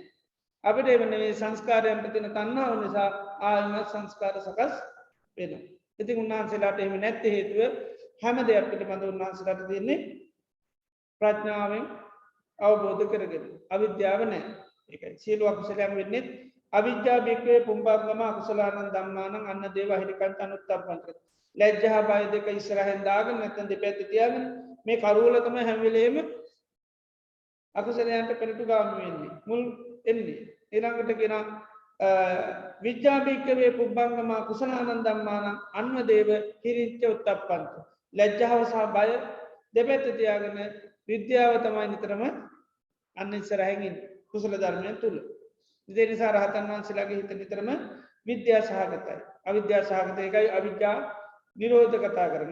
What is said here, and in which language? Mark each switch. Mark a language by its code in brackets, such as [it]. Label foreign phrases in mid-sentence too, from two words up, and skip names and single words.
[si] අපිට එහෙම නෙවෙයි සංස්කාරයන්ට තියෙන තණ්හාව නිසා ආයමත් සංස්කාර සකස් වෙනවා. ඉතින් උන්වහන්සේලාට එහෙම නැති හේතුව හැම දෙයක් පිළිබඳව උන්වහන්සේලාට තියෙන්නේ ප්‍රඥාවෙන් අවබෝධ කරගෙන. අවිද්‍යාව නැහැ. ඒකයි. සීල අකුසලයන් වෙන්නේ අවිද්‍යාව [pi] බික්කේ පුම්බංගම අකුසලානං ධම්මානං අන්න දේව හිරිකන්ත අනුත්තප්පන්ත. [si] ලැජ්ජා බය දෙක ඉස්සරහෙන් දාගෙන නැත්නම් දෙපැත්ත තියාගෙන මේ කරුවල තමයි හැම වෙලේම අකුසලයන්ට පෙරටු ගාමි වෙන්නේ. මුල් එන්නේ. ඊළඟට කියන [pi] විද්‍යා බික්කේ පුම්බංගම අකුසලානං ධම්මානං අන්න දේව හිරිච්ච උත්තප්පන්ත. [si] ලැජ්ජාව සහ බය දෙපැත්ත තියාගෙන විද්‍යාව තමයි නිතරම අන්න ඉස්සරහින් ඉන්නේ. කුසල ධර්මයන් තුල. ඒ නිසා රහතන් වහන්සේලාගේ හිත නිතරම විද්‍යා සහගතයි. අවිද්‍යා සහගත ඒකයි අවිද්‍යා නිරෝධ කතා කරන.